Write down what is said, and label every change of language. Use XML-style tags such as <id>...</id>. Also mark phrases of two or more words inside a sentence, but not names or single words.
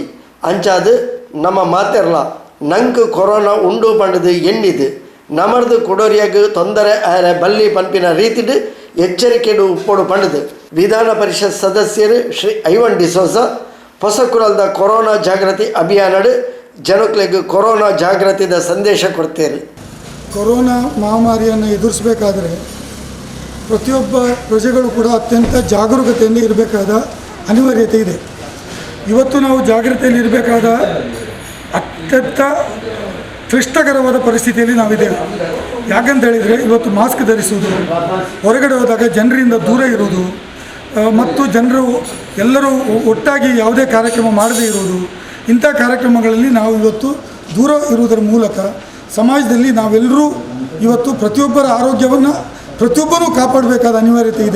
<tcy>ಅಂಚಾದು ನಮ್ಮ ಮಾತೆರ್ಲ ನಂಗೆ ಕೊರೋನಾ ಉಂಡು ಪಂಡದು ಎಣ್ಣಿದು ನಮರ್ದು ಕುಡೋರಿಯಾಗ ತೊಂದರೆ ಆರೆ ಬಲ್ಲಿ ಪಂಪಿನ ರೀತಿಡು ಎಚ್ಚರಿಕೆಡು ಉಪ್ಪೊಡು ಪಂಡದು. ವಿಧಾನ ಪರಿಷತ್ ಸದಸ್ಯರು ಶ್ರೀ ಐವನ್ ಡಿಸೋಸ ಹೊಸಕುರಲ್ದ ಕೊರೋನಾ ಜಾಗೃತಿ ಅಭಿಯಾನಡು ಜನಕ್ಲೆಗೆ ಕೊರೋನಾ ಜಾಗೃತಿದ ಸಂದೇಶ ಕೊಡ್ತೇವೆ.</tcy> <kn>ಕೊರೋನಾ ಮಹಾಮಾರಿಯನ್ನು ಎದುರಿಸಬೇಕಾದರೆ ಪ್ರತಿಯೊಬ್ಬ ಪ್ರಜೆಗಳು ಕೂಡ ಅತ್ಯಂತ ಜಾಗರೂಕತೆಯಿಂದ ಇರಬೇಕಾದ ಅನಿವಾರ್ಯತೆ ಇದೆ. ಇವತ್ತು ನಾವು ಜಾಗೃತಿಯಲ್ಲಿ ಇರಬೇಕಾದ ಅತ್ಯಂತ ಕ್ಲಿಷ್ಟಕರವಾದ ಪರಿಸ್ಥಿತಿಯಲ್ಲಿ ನಾವಿದ್ದೇವೆ. ಯಾಕಂತ ಹೇಳಿದರೆ ಇವತ್ತು ಮಾಸ್ಕ್ ಧರಿಸುವುದು, ಹೊರಗಡೆ ಹೋದಾಗ ಜನರಿಂದ ದೂರ ಇರುವುದು ಮತ್ತು ಜನರು ಎಲ್ಲರೂ ಒಟ್ಟಾಗಿ ಯಾವುದೇ ಕಾರ್ಯಕ್ರಮ ಮಾಡದೇ ಇರುವುದು, ಇಂಥ ಕಾರ್ಯಕ್ರಮಗಳಲ್ಲಿ ನಾವು ಇವತ್ತು ದೂರ ಇರುವುದರ ಮೂಲಕ ಸಮಾಜದಲ್ಲಿ ನಾವೆಲ್ಲರೂ ಇವತ್ತು ಪ್ರತಿಯೊಬ್ಬರ ಆರೋಗ್ಯವನ್ನು ಪ್ರತಿಯೊಬ್ಬರೂ ಕಾಪಾಡಬೇಕಾದ ಅನಿವಾರ್ಯತೆ ಇದೆ.</kn>